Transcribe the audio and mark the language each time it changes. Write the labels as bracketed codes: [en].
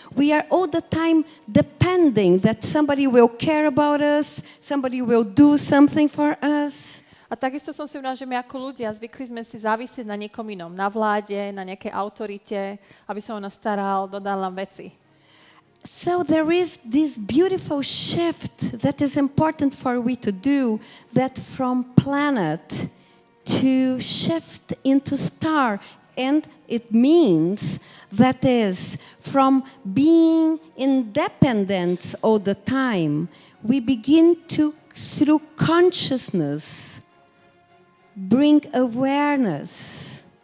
[en] We are all the time depending that somebody will care about us, somebody will do something for us. [sk] A takisto som si uvedomila, že my ako ľudia zvykli sme si závisieť na niekom inom, na vláde, na nejakej autorite, aby sa o nás staral, dodal nám veci. [en] So there is this beautiful shift that is important for we to do, that from planet to shift into star. And it means that is from being independent all the time, we begin to, through consciousness, bring awareness.